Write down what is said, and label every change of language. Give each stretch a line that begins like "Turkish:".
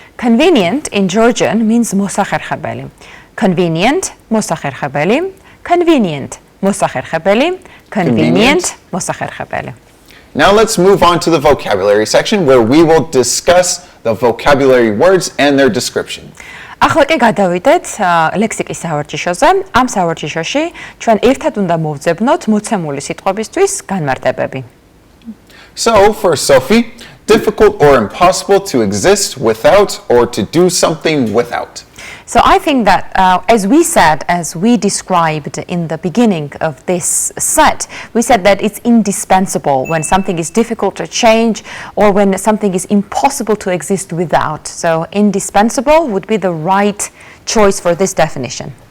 English: Convenient in Georgian means მოსახერხებელი. Convenient, მოსახერხებელი. Convenient, მოსახერხებელი. Convenient, მოსახერხებელი. Now let's move on to the vocabulary section where we will discuss the vocabulary words and their description.
Georgian: ახლა კი გადავიდეთ ლექსიკის სავარჯიშოზე. ამ სავარჯიშოში ჩვენ ერთად უნდა მოვძებნოთ მოცემული სიტყვებისთვის განმარტებები.
English: So for Sophie, difficult or impossible to exist without or to do something without. So I think that as we described in the beginning of this set, we said that it's indispensable when something is difficult to change or when something is impossible to exist without. So indispensable would be the right choice for this definition.